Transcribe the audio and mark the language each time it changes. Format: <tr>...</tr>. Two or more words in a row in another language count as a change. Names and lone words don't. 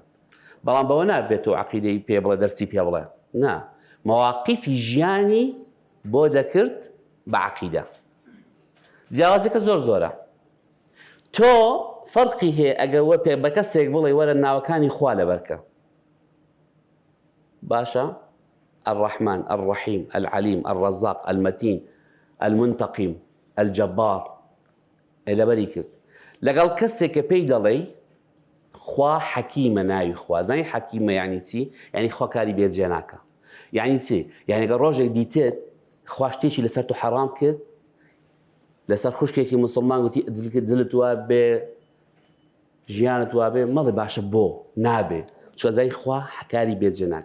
<ckb>بەڵام بەوە نابێتەوە عەقیدەی پێ بڵێ دەرسی پێ بڵێ، نا، مەواقیفی ژیانی بۆ دەکرد بە عەقیدە. جیاوازەکە زۆر زۆرە. تۆ فەرقی هەیە ئەگەر وە پێ بە کەسێک بڵێ وەرە ناوەکانی خوا لەبەرکە. باشە؟ الرحمن، الرحیم، العلیم، الرزاق، المتین، المنتقیم، الجبار لەبەری کرد. لەگەڵ کەسێک کە پێی دەڵێ خوا حەکیمە، ناوی خوا. زانی حەکیمە یعنی چی؟ یعنی خوا کاری بێجێ ناکە. یعنی چی؟ یعنی ئەگەر ڕۆژێک دیتێت خوا شتێکی لەسەر تۆ حەرام کرد، لەسەر خوشکێکی موسڵمان گوتی دلت وا بێ، ژیانت وا بێ، مەڵێ باشە بۆ نابێ، چوە زای خوا کاری بێجێ ناکە.</ckb>